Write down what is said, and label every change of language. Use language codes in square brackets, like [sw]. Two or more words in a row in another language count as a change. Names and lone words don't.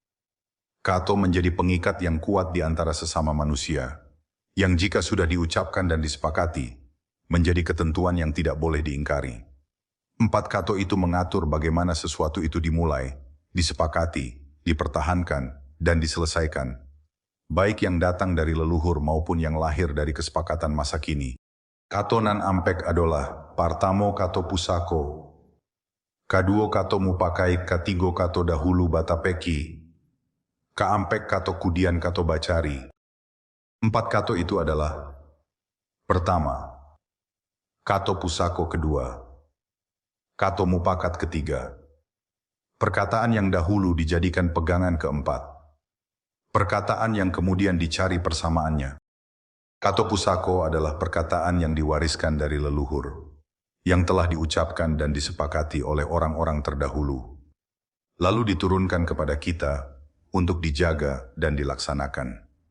[id] Kato menjadi pengikat yang kuat di antara sesama manusia, yang jika sudah diucapkan dan disepakati, menjadi ketentuan yang tidak boleh diingkari. 4 kato itu mengatur bagaimana sesuatu itu dimulai, disepakati, dipertahankan, dan diselesaikan, baik yang datang dari leluhur maupun yang lahir dari kesepakatan masa kini. [min] Kato nan ampek adalah partamo kato pusako, kaduo kato mupakai, katigo kato dahulu batapeki, kaampek kato kudian kato bacari. [id] 4 kato itu adalah: pertama, [min] kato pusako [id] kedua, [min] kato mupakat [id] ketiga, perkataan yang dahulu dijadikan pegangan keempat, perkataan yang kemudian dicari persamaannya. Kato pusako adalah perkataan yang diwariskan dari leluhur, yang telah diucapkan dan disepakati oleh orang-orang terdahulu, lalu diturunkan kepada kita untuk dijaga dan dilaksanakan.